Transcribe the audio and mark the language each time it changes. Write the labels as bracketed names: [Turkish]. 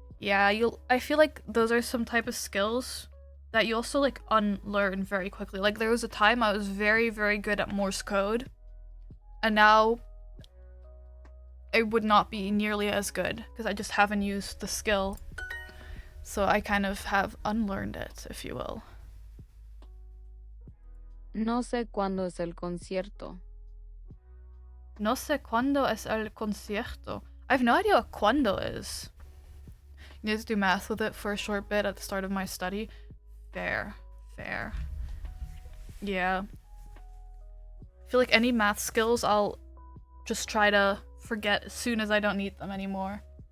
[English] Yeah, I feel like those are some type of skills that you also like unlearn very quickly. Like there was a time I was very, very good at Morse code, and now it would not be nearly as good because I just haven't used the skill. So I kind of have unlearned it, if you will. [Spanish] No sé cuándo es el concierto. No sé cuándo es el concierto. [English] I have no idea what cuándo is. You need to do math with it for a short bit at the start of my study. Fair. Yeah. I feel like any math skills I'll just try to forget as soon as I don't need them anymore.